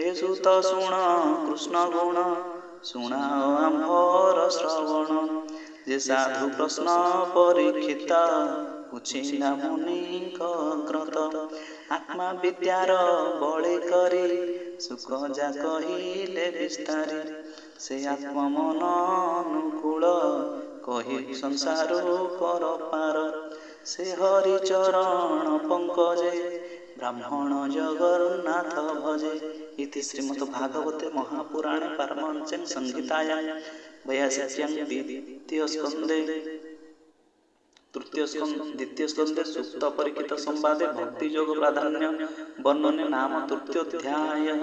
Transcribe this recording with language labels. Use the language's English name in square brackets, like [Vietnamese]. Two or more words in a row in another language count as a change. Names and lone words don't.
[Odia] ସୁତ ଶୁଣ କୃଷ୍ଣ ଗୁଣ ଶୁଣାଅ ଆମ୍ଭର ଶ୍ରବଣ ଯେ ସାଧୁ ପ୍ରଶ୍ନ ପରୀକ୍ଷିତ ବୁଝିଲା ମୁନିଙ୍କ କ୍ରତ ଆତ୍ମା ବିଦ୍ୟାର ବଳେ କରି ସୁଖ ଯା କହିଲେ ବିସ୍ତାରି ସେ ଆତ୍ମମନ ଅନୁକୂଳ କହି ସଂସାର କର ପାର ସେ ହରି ଚରଣ ପଙ୍କଜେ ବ୍ରାହ୍ମଣ ଜଗନ୍ନାଥ ଭଜେ। [Sanskrit] इति श्रीमद् भागवते महापुराणे पारमहंस्यां संहितायां 82 द्वितीय स्कंदे सुक्त परिचित संवादे भक्ति योग प्राधान्य वर्णने नाम तृतीयोऽध्यायः।